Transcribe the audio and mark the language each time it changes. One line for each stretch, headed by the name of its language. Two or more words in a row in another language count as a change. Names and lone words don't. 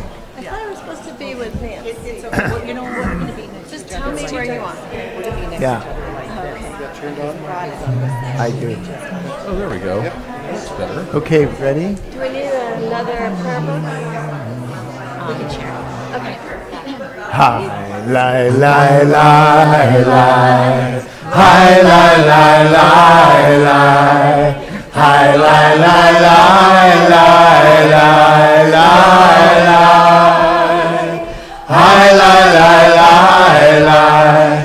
English: I thought I was supposed to be with Nancy. It's okay. Well, you know what? We're going to be next Just to tell me each other where like you this. want. We're going to be next Yeah. to each other like this. Turned on? Rod is on this side. I do. Oh, there we go. That's better. Okay, ready? Do we need another prayer book? We can share. Okay. Hi, lie, lie, lie, lie. Hi, lie, lie, lie, lie. Hi, lie, lie, lie, lie, lie, lie, lie. Hi, lie, lie, lie, lie.